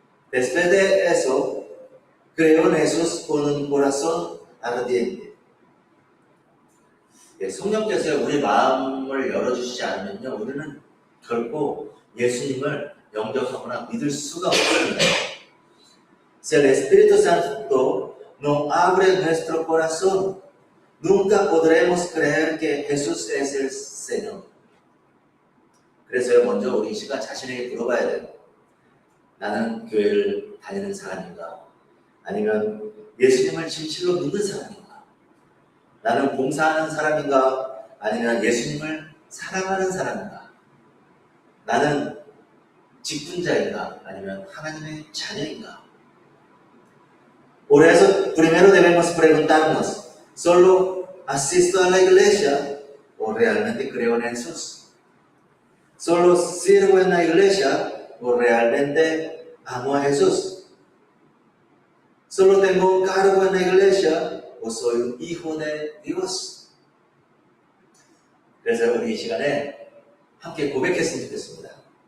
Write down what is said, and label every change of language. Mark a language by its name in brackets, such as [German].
[Spanish] Después de eso, creyó en Jesús con un corazón ardiente. [Korean] 성령께서 우리 마음을 열어주시지 않으면요, 우리는 결코 예수님을 영접하거나 믿을 수가 없습니다. [Spanish] Si el Espíritu Santo no abre nuestro corazón, nunca podremos creer que Jesús es el Señor. [Korean] 그래서 먼저 우리 시간 자신에게 물어봐야 돼요. 나는 교회를 다니는 사람인가? 아니면 예수님을 진실로 믿는 사람인가? 나는 봉사하는 사람인가? 아니면 예수님을 사랑하는 사람인가? 나는 직분자인가? 아니면 하나님의 자녀인가? [Spanish] Por eso, primero debemos preguntarnos, ¿solo asisto a la iglesia o realmente creo en Jesús? ¿Solo sirvo en la iglesia o realmente amo a Jesús? ¿Solo tengo un cargo en la iglesia o soy un hijo de Dios? [Korean] 그래서 우리 이 시간에 함께 고백했으면 좋겠습니다.